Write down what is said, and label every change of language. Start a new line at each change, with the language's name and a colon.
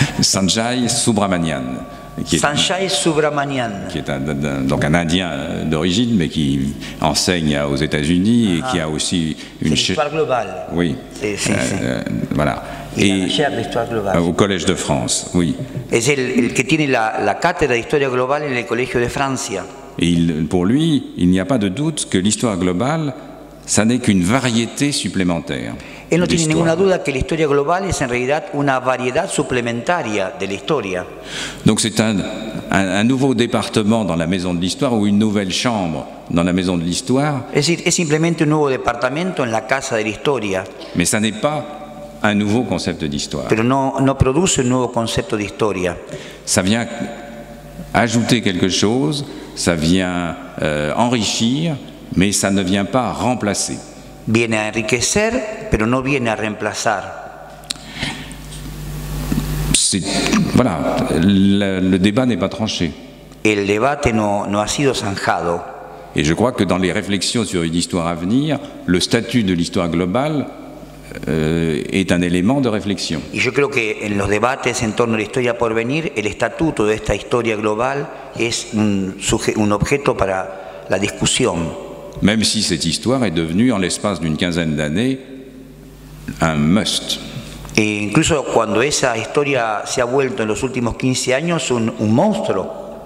French: Sanjay Subramanian, qui est Sanjay Subramanian, qui est donc un Indien d'origine, mais qui enseigne aux États-Unis et qui a aussi une c'est l'histoire globale. oui,
Spanish: Sí.
French: voilà,
Spanish: Y la
French: chaire de histoire globale. au Collège de France, oui.
Spanish: Es el que tiene la cátedra de historia global en el Colegio de Francia.
French: Et pour lui, il n'y a pas de doute que l'histoire globale, ça n'est qu'une variété supplémentaire.
Spanish: Él no tiene
French: d'histoire.
Spanish: ninguna duda que la historia global es en realidad una variedad suplementaria de la historia.
French: Donc c'est un nouveau département dans la maison de l'histoire ou une nouvelle chambre dans la maison de l'histoire,
Spanish: Es decir, es simplemente un nuevo departamento en la casa de la historia,
French: mais ça n'est pas un nouveau concept d'histoire.
Spanish: pero no produce un nuevo concepto de historia.
French: Ça vient ajouter quelque chose, ça vient enrichir, mais ça ne vient pas remplacer.
Spanish: Viene a enriquecer, pero no viene a reemplazar.
French: Voilà, le débat n'est pas tranché.
Spanish: El debate no ha sido zanjado.
French: Et je crois que dans les réflexions sur une histoire à venir, le statut de l'histoire globale est un élément de réflexion.
Spanish: Y yo creo que en los debates en torno a la historia por venir, el estatuto de esta historia global es un objeto para la discusión.
French: Même si cette histoire est devenue, en l'espace d'une quinzaine d'années, un must.
Spanish: E incluso cuando esa historia se ha vuelto en los últimos 15 años un monstruo.